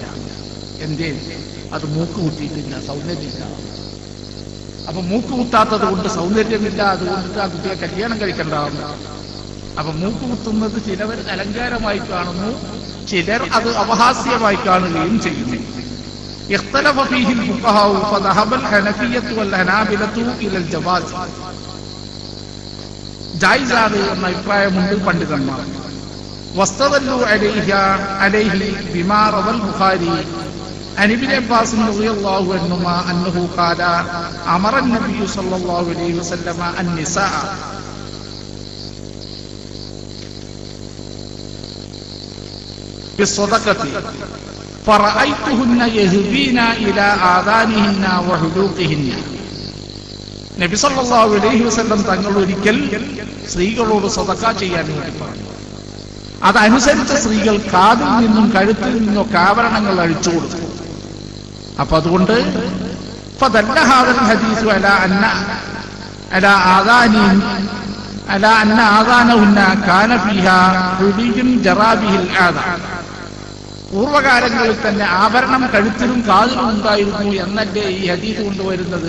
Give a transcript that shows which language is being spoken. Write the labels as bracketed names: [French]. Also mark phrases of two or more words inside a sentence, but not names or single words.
[Malayalam] എന്തേ? അത് മൂക്ക് കുത്തിയിട്ടില്ല, സൗന്ദര്യമില്ല. അപ്പൊ മൂക്ക് കുത്താത്തത് കൊണ്ട് സൗന്ദര്യമില്ല, അതുകൊണ്ടിട്ട് ആ കുട്ടിയെ കല്യാണം കഴിക്കണ്ടാവുന്നു. അപ്പൊ മൂക്ക് കുത്തുന്നത് ചിലവർ അലങ്കാരമായി കാണുന്നു, ചിലർ അത് അപഹാസ്യമായി കാണുകയും ചെയ്യുന്നു. [Arabic] اختلف فيه الفقهاء فذهب الحنفية والحنابلة إلى الجواز. [Malayalam] ജായിസാണ് എന്ന അഭിപ്രായമുണ്ട് പണ്ഡിതന്മാർ. [Arabic] واستدلوا عليه بما روى البخاري عن ابن عباس رضي الله عنهما أنه قال أمر النبي صلى الله عليه وسلم النساء بالصدقة فرأيتهن يهبين إلى آذانهن وحلوقهن. [Malayalam] നബി [Arabic] صلى الله عليه وسلم [Malayalam] തങ്ങൾ ഒരിക്കൽ സ്ത്രീകളോട് സദഖ ചെയ്യാൻ വേണ്ടി പറഞ്ഞു. അതനുസരിച്ച് സ്ത്രീകൾ കാതിൽ നിന്നും കഴുത്തിൽ നിന്നൊക്കെ ആഭരണങ്ങൾ അഴിച്ചു കൊടുത്തു. അപ്പൊ അതുകൊണ്ട് പൂർവകാലങ്ങളിൽ തന്നെ ആഭരണം കഴുത്തിലും കാതിലും ഉണ്ടായിരുന്നു എന്നല്ലേ ഈ ഹദീസ് കൊണ്ടുവരുന്നത്.